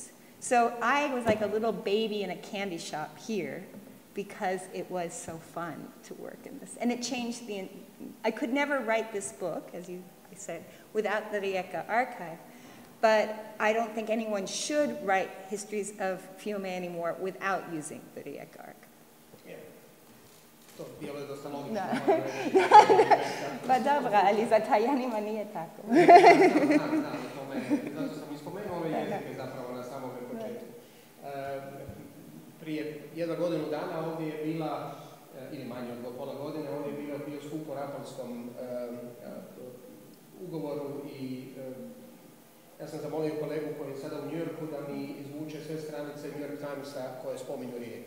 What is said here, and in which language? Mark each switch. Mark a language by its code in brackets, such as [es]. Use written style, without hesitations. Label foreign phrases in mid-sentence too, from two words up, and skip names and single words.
[en] So I was like a little baby in a candy shop here because it was so fun to work in this. And it changed I could never write this book, as I said, without the Rijeka archive. but I don't think anyone should write histories of Fiume anymore without using the Rijeka arc. [hr] To bilo je dosta logično. Pa dobra, ali za Talijanima nije tako. Zato sam ispomenuo ove jezike zapravo na samom početku. Prije 1 godinu dana ovdje je bila, ili manje od pola godine, ovdje je bio skup o Rapalskom ugovoru i ja sam zamolio kolegu koji je sada u New Yorku da mi izvuče sve stranice New York Timesa koje spominju Rijeku.